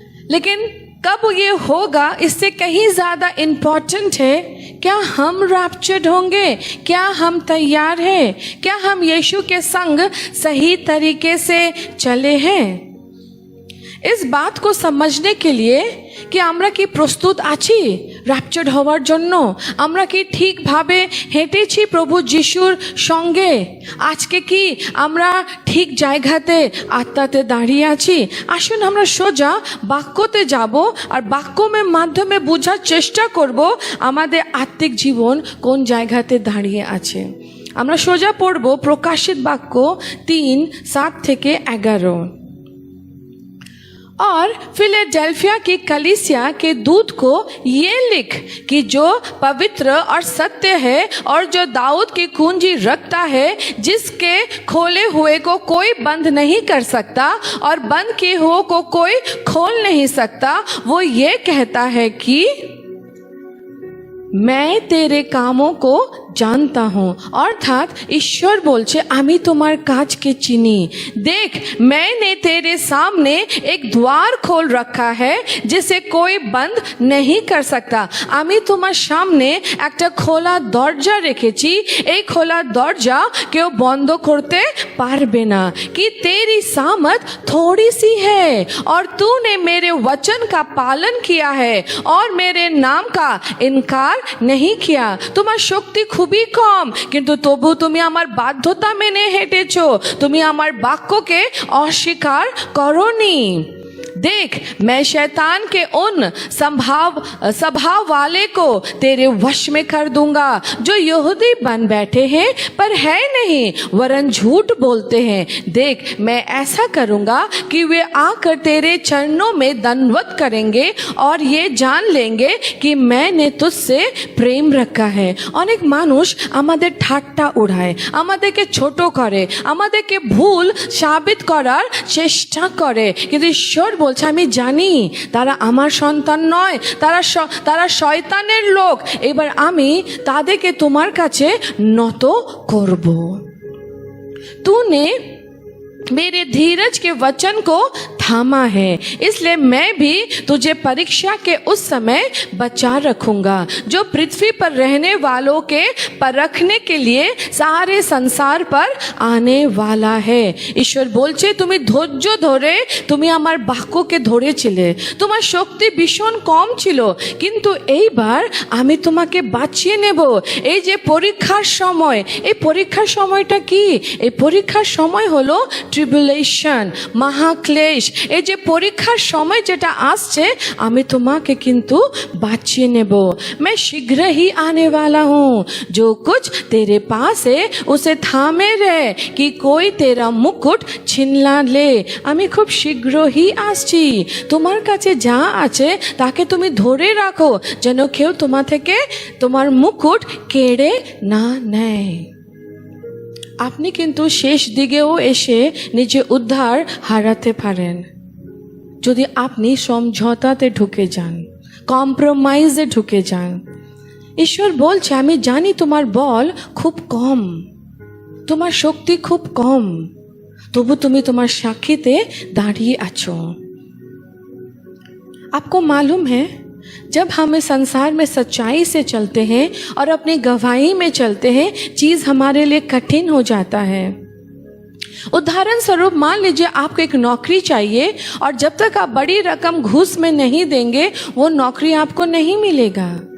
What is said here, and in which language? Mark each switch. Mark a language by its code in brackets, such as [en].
[hi] लेकिन कब ये होगा इससे कहीं ज़्यादा इम्पोर्टेंट है, क्या हम रैप्चर्ड होंगे? क्या हम तैयार हैं? क्या हम यीशु के संग सही तरीके से चले हैं? इस बात को समझने के लिए कि [bn] আমরা কি প্রস্তুত আছি র‍্যাপচার্ড হওয়ার জন্য? আমরা কি ঠিকভাবে হেঁটেছি প্রভু যিশুর সঙ্গে? আজকে কি আমরা ঠিক জায়গাতে আত্মাতে দাঁড়িয়ে আছি? আসুন আমরা সোজা বাক্যতে যাব আর বাক্যের মাধ্যমে বোঝার চেষ্টা করব আমাদের আত্মিক জীবন কোন জায়গাতে দাঁড়িয়ে আছে। আমরা সোজা পড়ব প্রকাশিত বাক্য 3:7-11। [hi] और फिलाडेल्फिया की कलीसिया के दूत को ये लिख कि जो पवित्र और सत्य है और जो दाऊद की कुंजी रखता है, जिसके खोले हुए को कोई बंद नहीं कर सकता और बंद किए हुए को कोई खोल नहीं सकता, वो ये कहता है कि मैं तेरे कामों को जानता हूँ। अर्थात ईश्वर [bn] बोलছে আমি তোমার কাজকে চিনি। [hi] देख, मैंने तेरे सामने एक द्वार खोल रखा है जिसे कोई बंद नहीं कर सकता। [bn] আমি তোমার সামনে একটা খোলা দরজা রেখেছি, এই খোলা দরজা কেউ বন্ধ করতে পারবে না। [hi] कि तेरी सामत थोड़ी सी है और तूने मेरे वचन का पालन किया है और मेरे नाम का इनकार नहीं किया। [bn] তোমার শক্তি খুবই কম, কিন্তু তবু তুমি আমার বাধ্যতা মেনে হেঁটেছো। তুমি আমার বাক্যকে অস্বীকার করোনি। [hi] देख, मैं शैतान के उन स्वभाव वाले को तेरे वश में कर दूंगा जो यहूदी बन बैठे हैं पर है नहीं, वरन झूठ बोलते हैं। देख, मैं ऐसा करूंगा कि वे आकर तेरे चरणों में दंडवत करेंगे और ये जान लेंगे कि मैंने तुझसे प्रेम रखा है। [bn] अनेक मानुष আমাদের ঠাট্টা উড়ায়, আমাদেরকে ছোট করে, আমাদেরকে ভুল সাবিত করার চেষ্টা করে, কিন্তু ঈশ্বর বলছে আমি জানি তারা আমার সন্তান নয়, তারা শয়তানের লোক। এবার আমি তাদেরকে তোমার কাছে নত করব। [hi] तूने मेरे धीरज के वचन को थामा है, इसलिए मैं भी तुझे परीक्षा के उस समय बचा रखूंगा जो पृथ्वी पर रहने वालों के परखने के लिए सारे संसार पर आने वाला है। [bn] ईश्वर बोलছে তুমি ধৈর্য ধরে তুমি আমার বাক্যকে ধরেছিলে। তোমার শক্তি ভীষণ কম ছিল, কিন্তু এইবার আমি তোমাকে বাঁচিয়ে নেব। এই যে পরীক্ষার সময়, এই পরীক্ষার সময়টা কি? এই পরীক্ষার সময় হলো ট্রিবুলেশন, মহাক্লেশ, এই যে পরীক্ষার সময় যেটা আসছে, আমি তোমাকে কিন্তু বাঁচিয়ে নেব। [hi] मैं शीघ्र ही आने वाला हूँ, जो कुछ तेरे पास है उसे थामे रहे कि कोई तेरा মুকুট ছিন না লে। [bn] আমি খুব শীঘ্রই আসছি, তোমার কাছে যা আছে তাকে তুমি ধরে রাখো, যেন কেউ তোমার থেকে তোমার মুকুট কেড়ে না নেয়। আপনি কিন্তু শেষ দিকেও এসে নিজে উদ্ধার হারাতে পারেন যদি আপনি সমঝোতাতে ঢুকে যান, কম্প্রোমাইজে ঢুকে যান। ঈশ্বর বলছে, আমি জানি তোমার বল খুব কম, তোমার শক্তি খুব কম, তবু তুমি তোমার সাক্ষীতে দাঁড়িয়ে আছো। [hi] आपको मालूम है, जब हम इस संसार में सच्चाई से चलते हैं और अपनी गवाही में चलते हैं, चीज़ हमारे लिए कठिन हो जाता है। उदाहरण स्वरूप मान लीजिए आपको एक नौकरी चाहिए और जब तक आप बड़ी रकम घूस में नहीं देंगे वो नौकरी आपको नहीं मिलेगा।